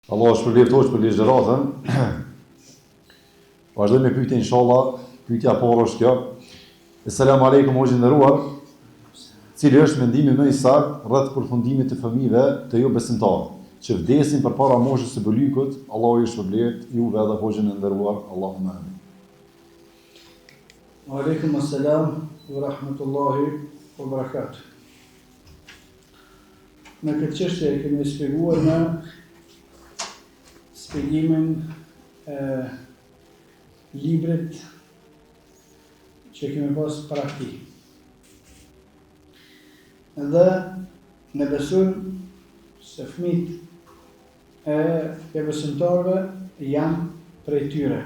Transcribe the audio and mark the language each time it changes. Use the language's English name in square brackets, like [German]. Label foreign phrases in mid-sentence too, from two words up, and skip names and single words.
[Albanian] Allah është përleftosh për ligjëratën. Vazhdojmë me pyetje inshallah. Pyetja parë është kjo. [Arabic] السلام عليكم [Albanian] o nderuar. Cili është mendimi më i saktë rreth përfundimit të fëmijëve të jo besimtarë që vdesin përpara moshës së bëlykut? Allahu ju shpërblet juve edhe hoxhën e nderuar. [Arabic] اللهم آمين. وعليكم السلام ورحمة الله وبركاته. [Albanian] Në këtë çështje kemi shpjeguar në shpjegimin e librit që kemi pas para këtij. Dhe ne besojmë se fëmijët e besimtarëve janë prej tyre.